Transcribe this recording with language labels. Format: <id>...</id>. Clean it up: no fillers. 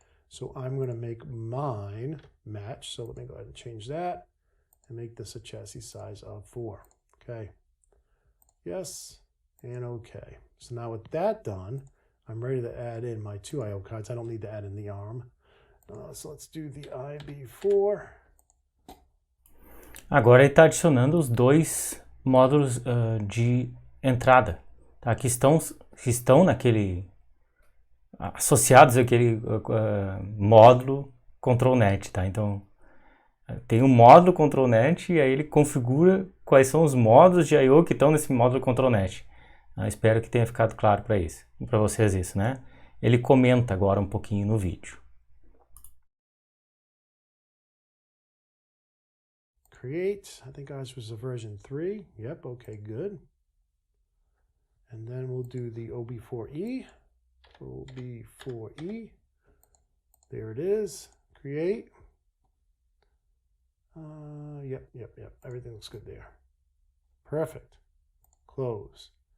<en>So I'm going to make mine match. So let me go ahead and change that and make this a chassis size of 4. Okay. Yes. And okay. So now with that done, I'm ready to add in my 2 IO cards. I don't need to add in the ARM. So let's do the IB4.</en> <pt>Agora ele está adicionando os 2 módulos de entrada, tá? Que estão naquele associados àquele módulo Control Net, tá? Então tem um módulo Control Net e aí ele configura quais são os módulos de I/O que estão nesse módulo Control Net. Espero que tenha ficado claro para vocês isso, né? Ele comenta agora um pouquinho no vídeo.</pt> <en>Create, I think ours was a version 3. Yep, okay, good. And then we'll do the OB4E. OB4E. There it is. Create. Yep. Everything looks good there. Perfect. Close.</en>